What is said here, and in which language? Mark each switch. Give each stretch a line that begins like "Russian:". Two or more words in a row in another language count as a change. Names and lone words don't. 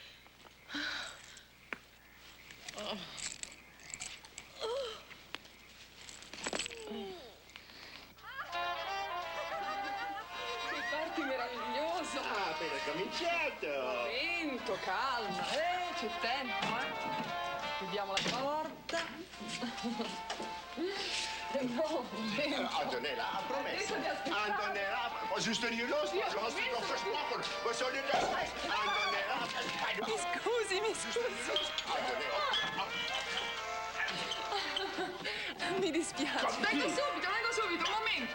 Italian: Che party meraviglioso! Appena cominciato! Momento, calma, c'è tempo, Chiudiamo la porta. No, momento. Antonella ha promesso. Adesso mi aspettate. Antonella,
German: was ist denn hier los? Du hast dich doch versprochen. Was soll denn das heißen?
Italian: Antonella, Mi scusi. Mi dispiace. Vengo subito, un momento.